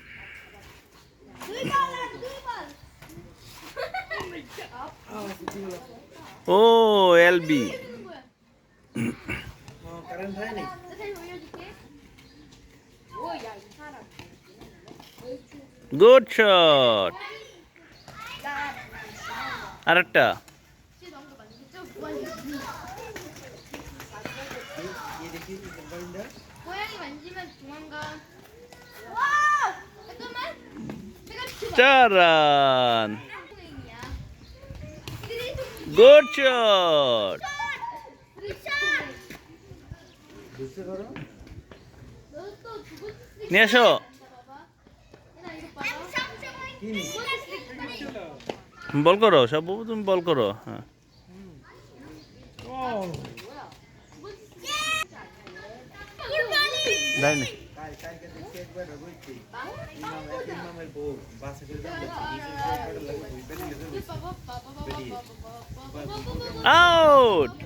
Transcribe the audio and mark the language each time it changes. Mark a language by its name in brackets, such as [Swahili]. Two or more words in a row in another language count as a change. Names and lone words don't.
[Bangla] ও এলবি, [English] good shot. [Bangla] আরেকটা [Korean] 고양이 만지면 도망가. [Bangla] 4 রান, [Korean] 고양이야. [English] good shot. [Korean] 너또 두고 [Bangla] নিয়ে এসো। [Korean] 봐봐. 얘나 이거 봐봐. [Bangla] বল করো সব, তুমি বল করো। হ্যাঁ তাই না? আউট।